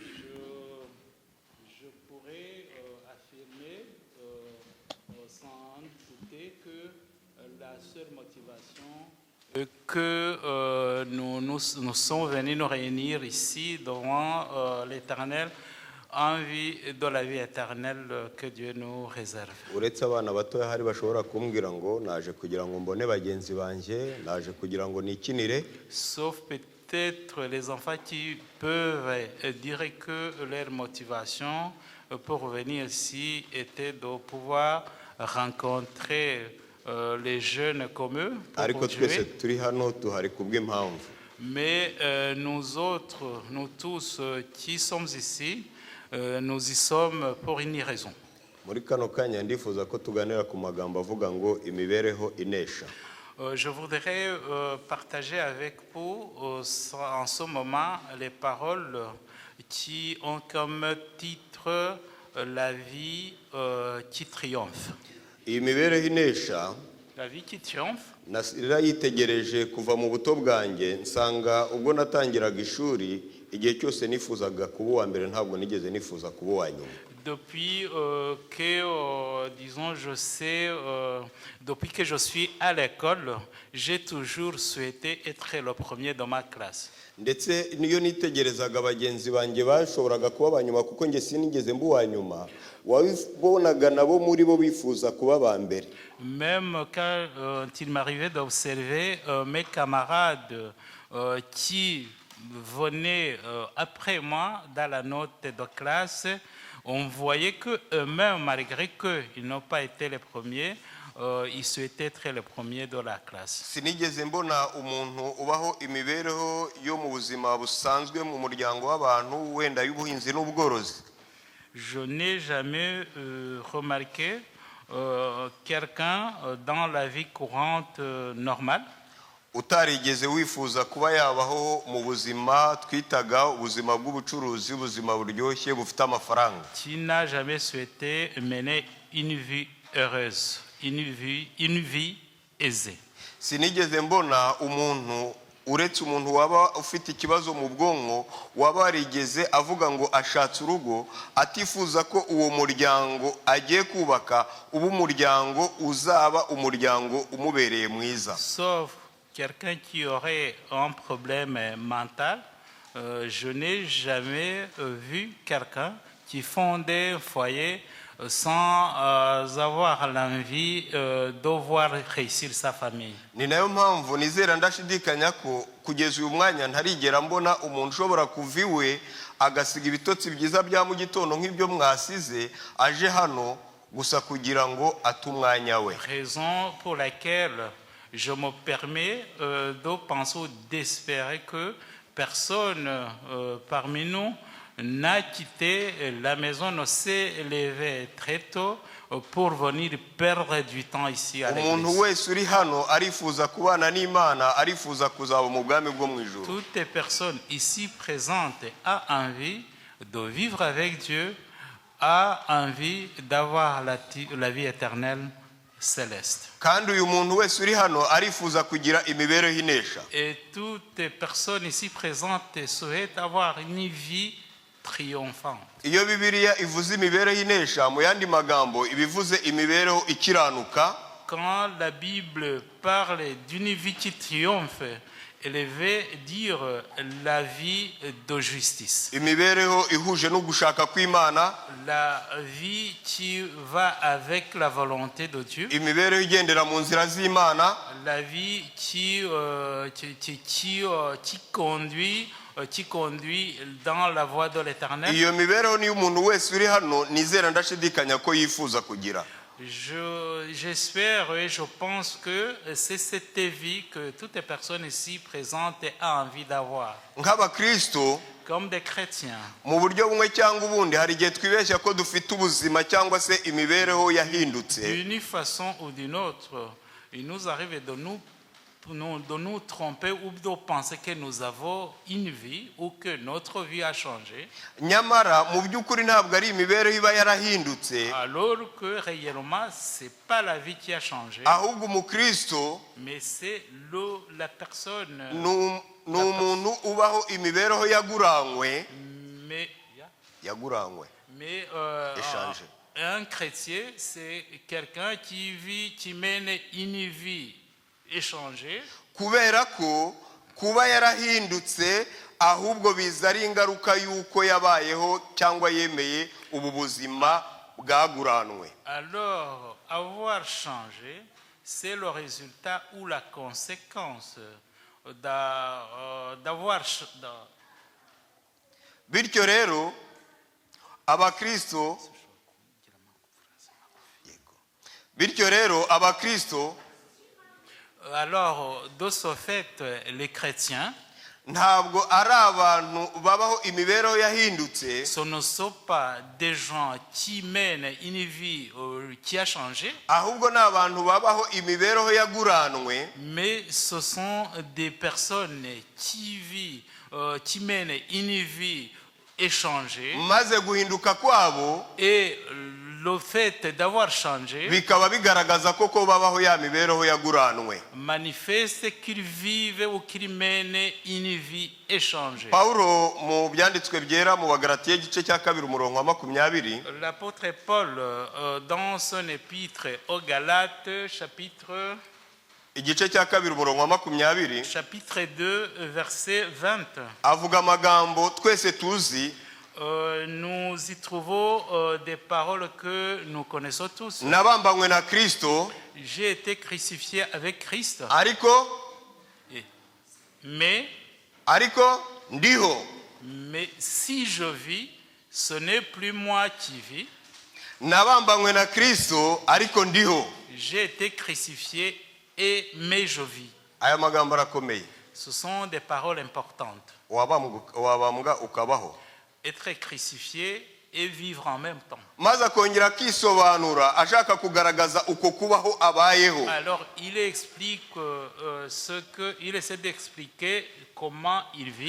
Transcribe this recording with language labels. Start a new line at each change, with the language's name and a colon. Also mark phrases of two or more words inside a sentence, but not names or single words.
French: Je pourrais affirmer sans douter que la seule motivation que nous sommes venus nous réunir ici devant l'Éternel en vue de la vie éternelle que Dieu nous réserve.
Kinyarwanda: Uretse abana batoya hari bashobora kumbwira ngo naje kugira ngo mbone bagenzi banje, naje kugira ngo nikinire.
French: Sauf peut-être les enfants qui peuvent dire que leur motivation pour venir ici était de pouvoir rencontrer les jeunes comme eux.
Kinyarwanda: Ariko twese turi hano tuhari kubw'impamvu.
French: Mais nous autres, nous tous qui sommes ici, nous y sommes pour une raison.
Kinyarwanda: Muri kano kanya ndifuza ko tuganira ku magambo avuga ngo imibereho inesha.
French: Je voudrais partager avec vous en ce moment les paroles qui ont comme titre la vie qui triomphe.
Kinyarwanda: Imibereho inesha,
French: la vie qui triomphe.
Kinyarwanda: Narayitegereje kuva mu buto bwanjye, nsanga ubwo natangiraga ishuri igihe cyose nifuzaga kuba uwa mbere, ntabwo nigeze nifuza kuba uwa nyuma.
French: Depuis que, disons, depuis que je suis à l'école, j'ai toujours souhaité être le premier de ma classe.
Kinyarwanda: Ndetse niyo nitegerezaga bagenzi banjye bashoboraga kuba abanyuma kuko nge sinigeze mbu wa nyuma, wabonaga nabo muri bo bifuza kuba ba mbere.
French: Même quand il m'arrivait d'observer mes camarades qui venaient après moi dans la note de classe, on voyait qu'eux-mêmes, malgré qu'ils n'ont pas été les premiers, il souhaitait être le premier de la classe.
Kinyarwanda: sinigeze mbona umuntu ubaho imibereho yo mu buzima busanzwe mu muryango w'abantu wenda y'ubuhinzi n'ubworozi.
French: Je n'ai jamais remarqué quelqu'un dans la vie courante normale
Kinyarwanda: utarigeze wifuza kuba yabaho mu buzima twitaga ubuzima bw'ubucuruzi, ubuzima buryoshye bufite amafaranga.
French: qui n'a jamais souhaité mener une vie heureuse, une vie aisée.
Kinyarwanda: Sinigeze mbona umuntu uretse umuntu waba ufite ikibazo mu bwonko waba warigeze avuga ngo ashatse urugo atifuza ko uwo muryango agiye kubaka ubu umuryango uzaba umuryango umubereye mwiza.
French: Sauf quelqu'un qui aurait un problème mental, je n'ai jamais vu quelqu'un qui fondait un foyer sans avoir l'envie de voir réussir sa famille.
Kinyarwanda: Ni nayo mpamvu nizera ndashidikanya ko kugeza uyu mwanya ntarigera mbona umuntu ushobora kuva iwe agasiga ibitotsi byiza bya mu gitondo nk'ibyo mwasize aje hano gusa kugira ngo ate umwanya we.
French: Raison pour laquelle je me permets de penser ou d'espérer que personne parmi nous n'a quitté la maison, ne s'est levé très tôt pour venir perdre du temps ici à l'église.
Kinyarwanda: Umuntu wese uri hano arifuza kubana n'Imana, arifuza kuzaba mu bwami bwo mu ijuru.
French: Toutes les personnes ici présentes a envie de vivre avec Dieu, a envie d'avoir la vie éternelle céleste.
Kinyarwanda: Kandi uyu muntu wese uri hano arifuza kugira imibereho inesha.
French: Et toutes les personnes ici présentes souhaitent avoir une vie triomphante.
Kinyarwanda: Iyo Bibiliya ivuze imibereho inesha mu yandi magambo ibivuze imibereho ikiranuka.
French: Quand la Bible parle d'une vie qui triomphe, elle veut dire la vie de justice.
Kinyarwanda: Imibereho ihuje no gushaka kw'Imana.
French: La vie qui va avec la volonté de Dieu.
Kinyarwanda: Imibereho igendera mu nzira z'Imana.
French: La vie qui conduit dans la voie de l'Éternel.
Kinyarwanda: Iyo mibereho ni umuntu wese uri hano nizera ndashidikanya ko yifuza kugira.
French: J'espère et je pense que c'est cette vie que toutes les personnes ici présentes ont envie d'avoir.
Kinyarwanda: Nk'abakristo
French: Comme des chrétiens.
Kinyarwanda: mu buryo bumwe cyangwa ubundi hari igihe twibeshya ko dufite ubuzima cyangwa se imibereho yahindutse.
French: D'une façon ou d'une autre, il nous arrive de nous tromper ou de penser que nous avons une vie ou que notre vie a changé.
Kinyarwanda: Nyamara mu by'ukuri ntabwo ari imibereho iba yarahindutse.
French: Alors que réellement, ce n'est pas la vie qui a changé.
Kinyarwanda: Ahubwo umukristo
French: Mais c'est la personne.
Kinyarwanda: ni umuntu ubaho imibereho yaguranywe.
French: Mais Échangé. un chrétien, c'est quelqu'un qui mène une vie échangée.
Kinyarwanda: Kubera ko kuba yarahindutse ahubwo biza ari ingaruka y'uko yabayeho cyangwa yemeye ubu buzima bwaguranwe.
French: Alors, avoir changé, c'est le résultat ou la conséquence d'avoir.
Kinyarwanda: Bityo rero abakristo
French: Alors, de ce fait, les chrétiens,
Kinyarwanda: ntabwo ari abantu babaho imibereho yahindutse.
French: ce ne sont pas des gens qui mènent une vie qui a changé,
Kinyarwanda: ahubwo ni abantu babaho imibereho yaguranwe.
French: mais ce sont des personnes qui mènent une vie échangée.
Kinyarwanda: Maze guhinduka kwabo
French: Et le fait d'avoir changé
Kinyarwanda: bikaba bigaragaza koko babaho ya mibereho yaguranwe.
French: manifeste qu'ils vivent ou qu'ils mènent une vie échangée.
Kinyarwanda: Paulo mu byanditswe byera mu Bagalatiya igice cya 2 umurongo wa 20.
French: L'apôtre Paul, dans son épître aux Galates, chapitre
Kinyarwanda: igice cya 2 umurongo wa 20,
French: chapitre 2, verset 20,
Kinyarwanda: avuga amagambo twese tuzi.
French: nous y trouvons des paroles que nous connaissons tous.
Kinyarwanda: Nabambanywe na Kristo,
French: J'ai été crucifié avec Christ, mais
Kinyarwanda: ndiho.
French: si je vis, ce n'est plus moi qui vis.
Kinyarwanda: Nabambanywe na Kristo ariko ndiho.
French: j'ai été crucifié mais je vis.
Kinyarwanda: aya magambo arakomeye.
French: Ce sont des paroles importantes.
Kinyarwanda: wabambwa ukabaho.
French: Être crucifié et vivre en même temps.
Kinyarwanda: maze akongera akisobanura ashaka kugaragaza uko kubaho abayeho.
French: Alors il explique il essaie d'expliquer comment il vit.